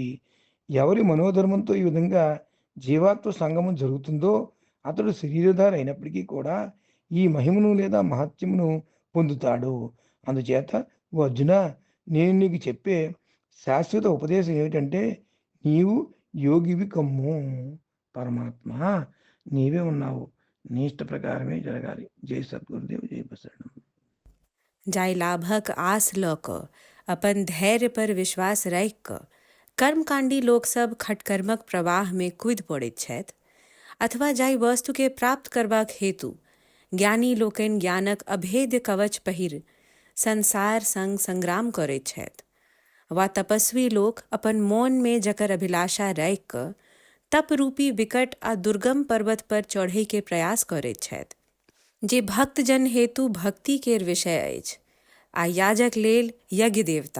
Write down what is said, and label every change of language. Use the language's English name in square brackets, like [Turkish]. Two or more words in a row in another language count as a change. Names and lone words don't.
[Telugu] ఎవరి మనోధర్మంతో ఈ విధంగా జీవాత్మ సంగమం జరుగుతుందో అతడు శరీరధారి అయినప్పటికీ కూడా ఈ మహిమను లేదా మహత్యమును పొందుతాడు. అందుచేత ఓ అర్జున, నేను నీకు చెప్పే శాశ్వత ఉపదేశం ఏమిటంటే, నీవు యోగివి కమ్ము. పరమాత్మ నీవే ఉన్నావు, నీ ఇష్ట ప్రకారమే జరగాలి. జై సద్గురుదేవ్, జై ప్రసన్నం. [Maithili] जाय लाभक आस ल क अपन धैर्य पर विश्वास राखि क कर्मकांडी लोक सब खटकर्मक प्रवाह में कूद पड़ैत छथि, अथवा जाय वस्तु के प्राप्त करबाक हेतु ज्ञानी लोकनि ज्ञानक अभेद्य कवच पहिर संसार संग संग्राम करैत छथि, वा तपस्वी लोक अपन मौन में जकर अभिलाषा राखि क तप रूपी विकट आ दुर्गम पर्वत पर चढ़ै के प्रयास करैत छथि, जे भक्तजन हेतु भक्ति केर विषय अछि, आ याजक लेल यज्ञ देवता।